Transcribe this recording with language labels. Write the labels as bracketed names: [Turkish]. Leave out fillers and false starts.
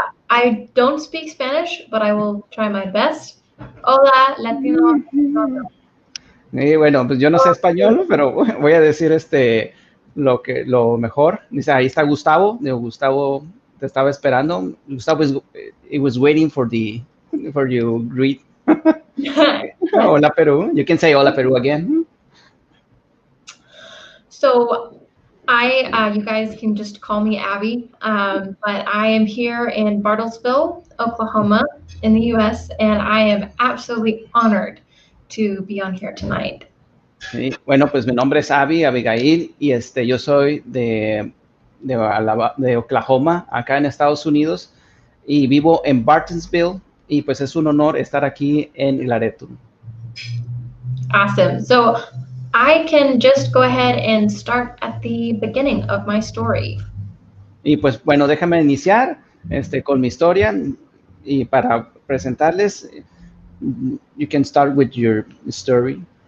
[English] I don't speak Spanish, but I will try my best. [Spanish] Hola, Latino. Bueno, pues yo no sé español, pero voy a decir lo mejor. Dice, ahí está Gustavo. Digo, Gustavo te estaba esperando. [English] Gustavo was waiting for you greet. [Spanish] Hola Perú. [English] You can say hola Perú again. So you guys can just call me Abby, but I am here in Bartlesville, Oklahoma, in the U.S., and I am absolutely honored to be on here tonight. [Spanish] Sí. Bueno, pues mi nombre es Abigail, y yo soy de Oklahoma, acá en Estados Unidos, y vivo en Bartlesville, y pues es un honor estar aquí en Glaretum. [English] Awesome. So I can just go ahead and start at the beginning of my story. [Spanish] Y pues bueno, déjame iniciar con mi historia, y para presentarles, [English] you can start with your story.